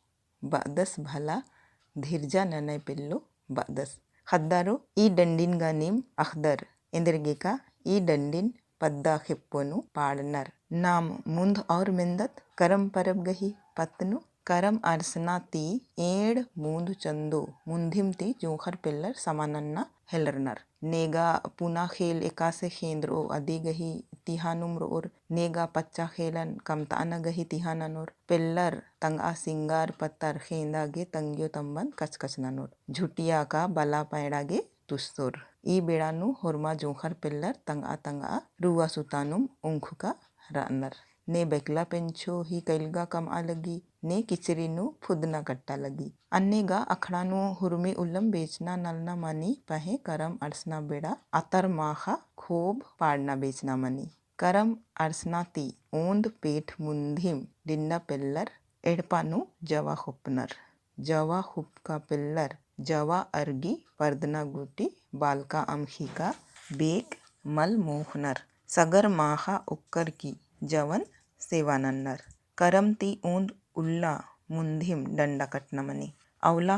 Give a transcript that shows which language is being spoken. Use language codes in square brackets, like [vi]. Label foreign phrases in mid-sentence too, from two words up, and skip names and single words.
[kru] बादस भला धीरजा ननय पिल्लो बादस खद्दारो ई डंडिन गा नीम अखदर इंद्रगे का ई डंडिन पद्दा खिप्पोनु पाड़नर नाम मुंद और मिंदत करम परब गही पत्नु करम अरसना ती एड़ मूंद चंदो मुंधिम ती जोखर पिल्लर समानन्ना हेलरनर नेगा पुना खेल एका से खेंद्रो अदी गही tihanum roor nega pacha khelan kam taana gahi tihananor pillar tanga singar patar khendage tangyo tamban kachkachnanor झुटिया का bala paidage tustor I bedanu horma jonghar pillar tanga ruwa sutanum ungkhuka ranar ने बेकला पेंचो ही कैलगा कम आलगी ने किचरीनु फुदना कट्टा लगी अन्नेगा अखड़ानु हुरमी उल्लम बेचना नलना मनी पहे करम अड़सना बेड़ा अतर माखा खूब पाड़ना बेचना मनी करम अड़सना ती ओंद पेट मुंधिम डिन्ना पिल्लर एड़पानु जवा हुपनर जवा हुपका पिल्लर जवा अर्गी पर्दना गुटी बालका अमखी का बेग मल मोहनर सगर माखा उक्कर की जवन सेवानन्नर करमती ऊंद उल्ला मुंधिम डंडा कटनमनी अवला